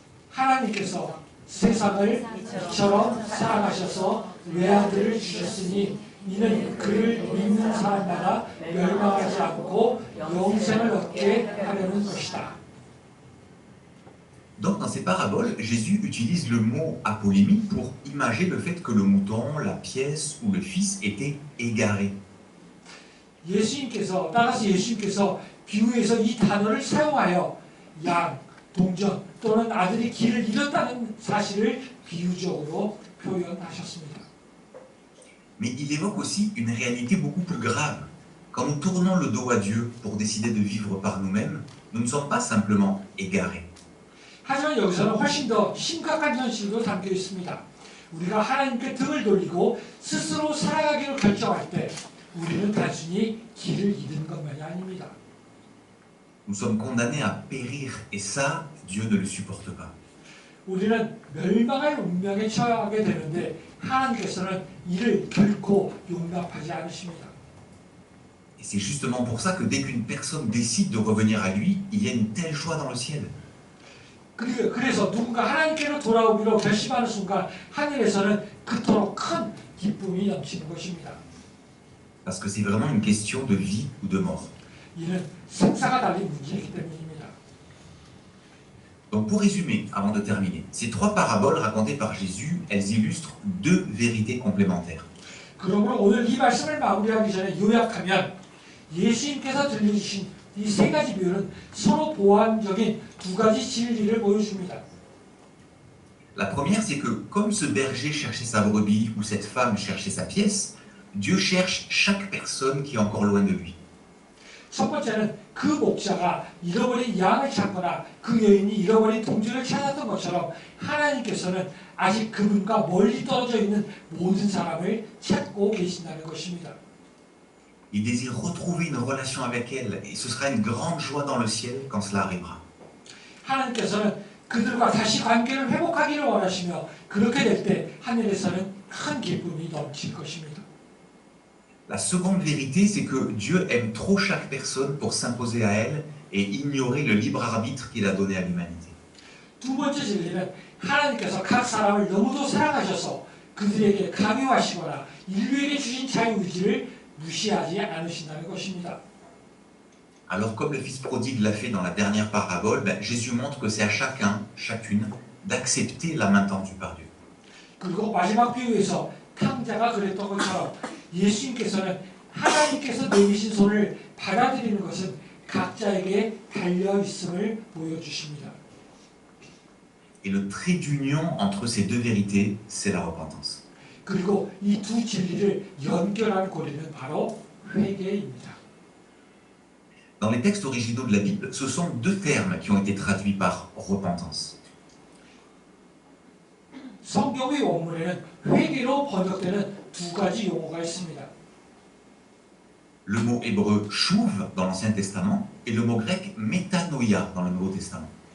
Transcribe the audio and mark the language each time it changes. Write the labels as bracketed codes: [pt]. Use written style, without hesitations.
[ko] 하나님께서 세상을 이처럼 사랑하셔서 외아들을 주셨으니 이는 그를 믿는 사람마다 멸망하지 않고 영생을 얻게 하려는 것이다. [fr] Donc, dans ces paraboles, Jésus utilise le mot apolémie pour imager le fait que le mouton, la pièce ou le fils étaient égarés. [ko] 따라서 예수님께서 비유에서 이 단어를 사용하여 양, 동전 또는 아들이 길을 잃었다는 사실을 비유적으로 표현하셨습니다. [fr] Mais il évoque aussi une réalité beaucoup plus grave. Quand nous tournons le dos à Dieu pour décider de vivre par nous-mêmes, nous ne sommes pas simplement égarés. [ko] 하지만 여기서는 훨씬 더 심각한 현실도 담겨 있습니다. 우리가 하나님께 등을 돌리고 스스로 살아가기로 결정할 때 우리는 단순히 길을 잃은 것만이 아닙니다. [fr] Nous sommes condamnés à périr et ça, Dieu ne le supporte pas. [ko] 우리는 멸망할 운명에 처하게 되는데 하나님께서는 이를 결코 용납하지 않으십니다. [fr] Et c'est justement pour ça que dès qu'une personne décide de revenir à lui, il y a une telle joie dans le ciel. [ko] 그래서 누군가 하나님께로 돌아오기로 결심하는 순간 하늘에서는 그토록 큰 기쁨이 넘치는 것입니다. [fr] Parce que c'est vraiment une question de vie ou de mort. [ko] 이는 생사가 달린 문제이기 때문입니다. [fr] Donc pour résumer, avant de terminer, ces trois paraboles racontées par Jésus, elles illustrent deux vérités complémentaires. [ko] 그러므로 오늘 이 말씀을 마무리하기 전에 요약하면 예수님께서 들려주신 이 세 가지 비유는 서로 보완적인 두 가지 진리를 보여줍니다. [fr] La première, c'est que comme ce berger cherchait sa brebis ou cette femme cherchait sa pièce, Dieu cherche chaque personne qui est encore loin de lui. [ko] 첫 번째는 그 목자가 잃어버린 양을 찾거나 그 여인이 잃어버린 동전을 찾았던 것처럼 하나님께서는 아직 그분과 멀리 떨어져 있는 모든 사람을 찾고 계신다는 것입니다. [fr] Il désire retrouver une relation avec elle et ce sera une grande joie dans le ciel quand cela arrivera. [ko] 하나님께서는 그들과 다시 관계를 회복하기를 원하시며 그렇게 될 때 하늘에서는 큰 기쁨이 넘칠 것입니다. [fr] La seconde vérité, c'est que Dieu aime trop chaque personne pour s'imposer à elle et ignorer le libre arbitre qu'il a donné à l'humanité. [ko] 두 번째 진리는 하나님께서 각 사람을 너무도 사랑하셔서 그들에게 강요하시거나 인류에게 주신 자유의지를 무시하지 않으신다는 것입니다. [fr] Alors comme le fils prodigue l'a fait dans la dernière parabole, Jésus montre que c'est à chacun, chacune, d'accepter la main tendue par Dieu. [ko] 그리고 마지막 비유에서 탕자가 그랬던 것처럼 예수님께서는 하나님께서 내미신 손을 받아들이는 것은 각자에게 달려 있음을 보여주십니다. [fr] Et le trait d'union entre ces deux vérités, c'est la repentance. [ko] 그리고 이 두 진리를 연결한 고리는 바로 회개입니다. [fr] Dans les textes originaux de la Bible, ce sont deux termes qui ont été traduits par repentance. [ko] 성경의 원문에는 회개로 번역되는 두 가지 용어가 있습니다. [fr] Le mot hébreu chouv dans l'Ancien Testament et le mot grec métanoïa dans le Nouveau Testament.